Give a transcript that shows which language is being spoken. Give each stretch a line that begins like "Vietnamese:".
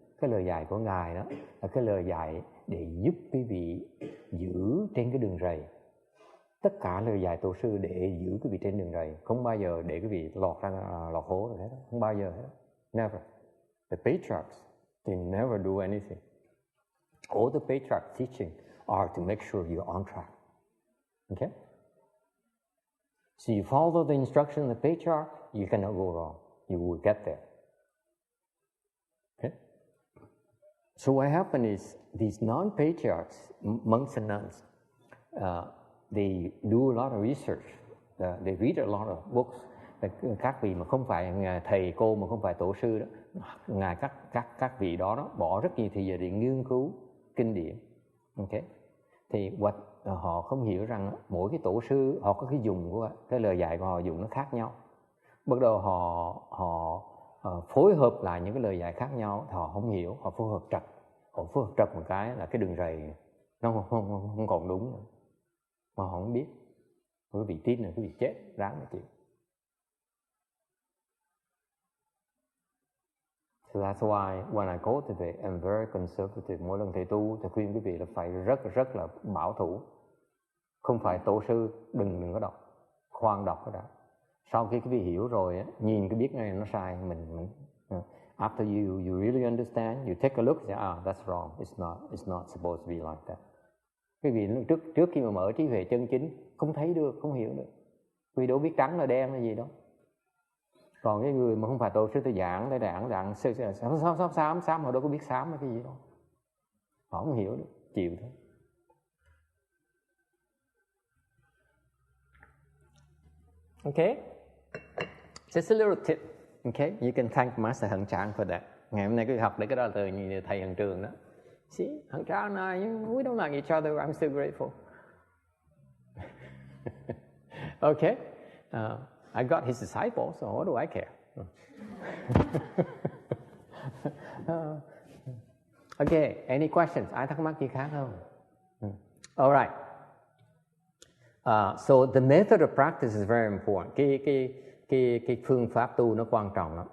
Vietnamese: cái lời dạy của Ngài đó là cái lời dạy để giúp quý vị giữ trên cái đường rầy. Tất cả lời dạy tổ sư để giữ quý vị trên đường rầy, không bao giờ để quý vị lọt hố rồi hết, không bao giờ hết.
English: Never. The patriarchs, they never do anything. All the patriarchs' teaching are to make sure you're on track. Okay? So you follow the instruction of the patriarch, you cannot go wrong. You will get there. Okay? So what happened is these non-patriarchs, monks and nuns, they do a lot of research. They read a lot of books.
Vietnamese: Các vị mà không phải thầy cô mà không phải tổ sư đó, ngài các vị đó bỏ rất nhiều thời giờ để nghiên cứu kinh điển. Okay? Thì họ không hiểu rằng mỗi cái tổ sư họ có cái dùng của cái lời dạy của họ dùng nó khác nhau. Bắt đầu họ phối hợp lại những cái lời dạy khác nhau, họ không hiểu, họ phối hợp trật một cái là cái đường rầy nó không còn đúng nữa. Mà họ không biết. Quý vị tin là quý vị chết, ráng mà chịu.
English: So that's why when I cultivate, I'm very conservative.
Vietnamese: Mỗi lần thầy tu, thầy khuyên quý vị là phải rất là bảo thủ. Không phải tổ sư, đừng có đọc. Khoan đọc cái đã. Sau khi quý vị hiểu rồi, nhìn cái biết ngay nó sai.
English: After you really understand, you take a look, say, that's wrong. It's not supposed to be like that.
Vietnamese: Quý vị trước khi mà mở trí huệ chân chính, không thấy được, không hiểu được. Quý vị đâu biết trắng là đen là gì đâu. Còn cái người mà không phải tổ sư tôi giảng xám, họ đâu có biết xám là cái gì đâu. Họ không hiểu được, chịu thôi.
English: Okay, just a little tip. Okay, you can thank Master Hận Trạng for that.
Vietnamese: Ngày hôm nay cứ học để cái đó là từ thầy Hận Trường đó.
English: See, Hận Trạng này, we don't like each other. I'm still grateful. Okay, I got his disciples, so what do I care? Okay, any questions?
Vietnamese: Ai thắc mắc gì khác không?
English: All right. So the method of practice is very important.
Vietnamese: Cái phương pháp tu nó quan trọng lắm.